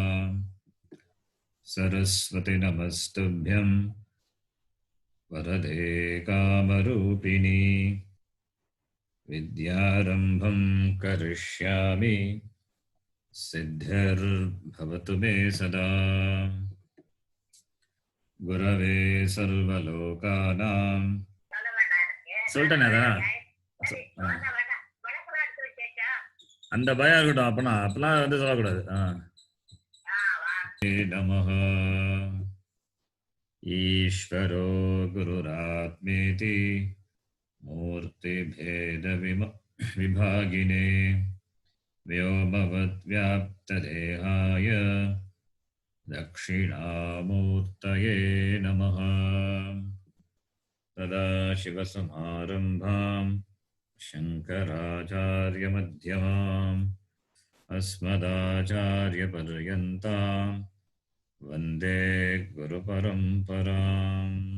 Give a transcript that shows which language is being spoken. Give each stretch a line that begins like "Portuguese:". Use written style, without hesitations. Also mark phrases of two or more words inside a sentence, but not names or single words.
Sanskrit: सरस्वती नमस्तुभ्यं वरदे कामरूपिणी विद्यारम्भं करिष्यामि सिद्धिर्भवतु मे सदा। गुरवे सर्वलोकानां
Tamil: சொல்லிட்டேனே அதான் அந்த பயம் இருக்கட்டும். அப்பெல்லாம் வந்து சொல்லக்கூடாது.
Sanskrit: नमः ईश्वरो गुरुरात्मेति मूर्ति भेद विभागिने व्योमवद् व्याप्तदेहाय दक्षिणामूर्तये नमः। सदाशिवसमारम्भां शङ्कराचार्यमध्यमाम् अस्मदाचार्यपर्यन्तां वन्दे गुरुपरम्पराम्।